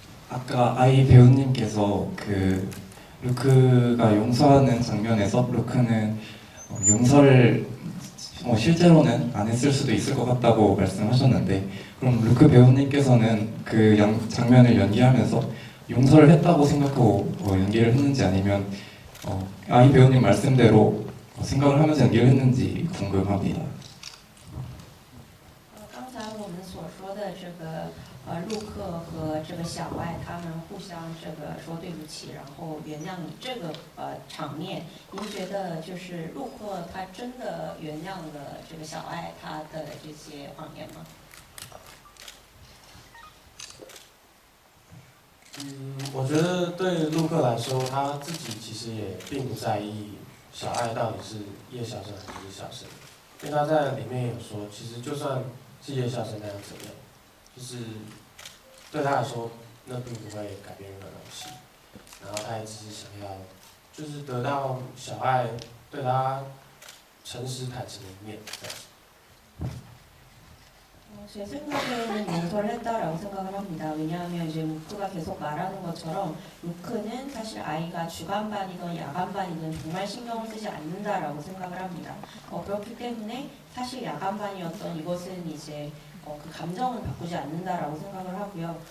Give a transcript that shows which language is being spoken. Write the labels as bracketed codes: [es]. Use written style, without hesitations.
[ko] 아까 아이 배우님께서 그 루크가 용서하는 장면에서 루크는 용서를 실제로는 안 했을 수도 있을 것 같다고 말씀하셨는데 그럼 루크 배우님께서는 그 장면을 연기하면서 용서를 했다고 생각하고 연기를 했는지 아니면 아이 배우님 말씀대로 생각을 하면서 연기를 했는지 궁금합니다. [zh] 刚才我们所说的这个陆克和这个小爱他们互相这个说对不起，然后原谅你这个场面，您觉得就是陆克他真的原谅了这个小爱他的这些谎言吗？我觉得对陆克来说，他自己其实也并不在意小爱到底是叶孝生还是叶孝生，因为他在里面有说，其实就算是叶孝生那样怎样，就是对他来说那并不会改变任何东西，然后他也只是想要就是得到小爱对他诚实坦诚的一面这样。 [ko] 제 생각에는 용서를 했다라고 생각을 합니다. 왜냐하면 이제 루크가 계속 말하는 것처럼 루크는 사실 아이가 주간반이든 야간반이든 정말 신경을 쓰지 않는다라고 생각을 합니다. 그렇기 때문에 사실 야간반이었던 이것은 이제 그 감정은 바꾸지 않는다라고 생각을 하고요.